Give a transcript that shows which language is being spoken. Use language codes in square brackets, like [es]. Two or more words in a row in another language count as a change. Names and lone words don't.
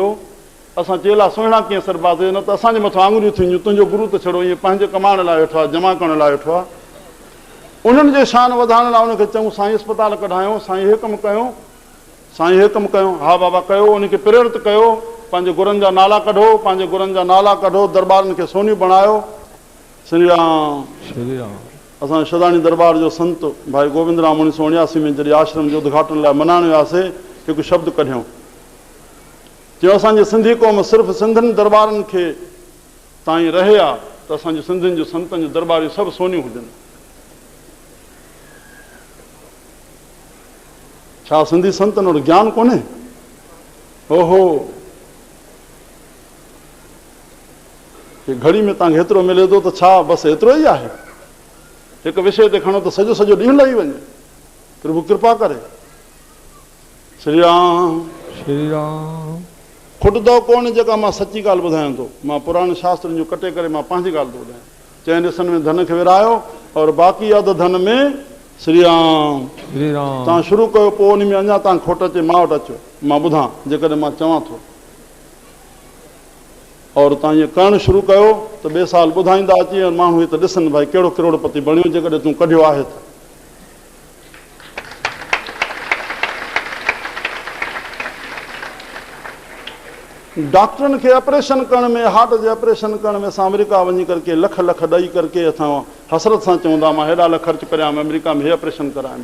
[sd] असां चेला सुहिणा कीअं सरबाद, न त असांजे मथां आङुरियूं थींदियूं, तुंहिंजो गुरु त छड़ो ईअं पंहिंजे कमाइण लाइ वेठो आहे, जमा करण लाइ वेठो आहे। उन्हनि जे शान वधाइण लाइ उनखे चऊं साईं अस्पताल कढायूं, साईं हे कमु कयूं, साईं हे कमु कयूं। हा बाबा कयो, उनखे प्रेरित कयो, पंहिंजे गुरुनि जा नाला कढो, पंहिंजे गुरुनि जा नाला कढो, दरबारनि खे सोनियूं बणायो। श्री राम। श्री राम। असां शदानी दरबार जो संत भाई गोविंद राम 1979 में जॾहिं आश्रम जो उद्घाटन लाइ मनाइण वियासीं, हिकु शब्द कढियऊं, चयो असांजी सिंधी क़ौम सिर्फ़ु सिंधियुनि दरबारनि खे ताईं रहे आहे, त असांजे सिंधियुनि जो संतनि जो दरबारियूं सभु सोनियूं हुजनि। छा सिंधी संतनि वटि ज्ञान कोन्हे? ओहो, घड़ी में तव्हांखे हेतिरो मिले थो त छा बसि एतिरो ई आहे? हिकु विषय ते खणो त सॼो सॼो ॾींहुं लही वञे। प्रभु कृपा करे। श्री राम। श्री राम। खुटंदो कोन जेका मां सची ॻाल्हि ॿुधायां थो, मां पुराणे शास्त्रनि जो कटे करे मां पंहिंजी ॻाल्हि थो ॿुधायां। 4 हिसनि में धन खे विरायो और बाक़ी अधु धन में श्री राम। श्री राम। तव्हां शुरू कयो, पोइ उन में अञा तव्हां खोट अचे, मां वटि अचो, मां ॿुधां जेकॾहिं मां चवां थो। और तव्हां ईअं करणु शुरू कयो त ॿिए साल ॿुधाईंदा अची, ऐं माण्हू हिते ॾिसनि भाई कहिड़ो करोड़पति बणियो जेकॾहिं तूं कढियो आहे त। डॉक्टरनि खे ऑपरेशन करण में, हार्ट जे ऑपरेशन करण में असां अमेरिका वञी करके लख लख ॾेई करके असां हसरत सां चवंदा मां हेॾा लख ख़र्चु करियां अमेरिका में हे ऑपरेशन कराइनि।